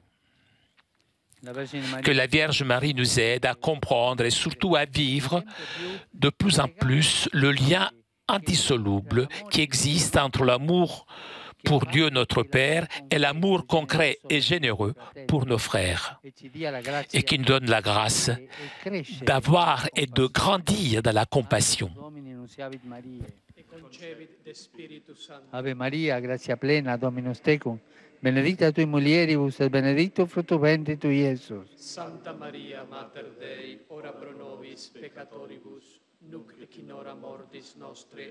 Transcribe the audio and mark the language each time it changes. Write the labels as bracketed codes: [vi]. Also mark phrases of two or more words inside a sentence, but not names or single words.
[fr] Que la Vierge Marie nous aide à comprendre et surtout à vivre de plus en plus le lien indissoluble qui existe entre l'amour pour Dieu notre Père et l'amour concret et généreux pour nos frères, et qui nous donne la grâce d'avoir et de grandir dans la compassion. [la] Ave Maria, gratia plena, Dominus tecum, benedicta tui mulieribus et benedictus fructus ventris tui, Iesus. Santa Maria, Mater Dei, ora pro nobis peccatoribus, nunc et in hora mortis nostre.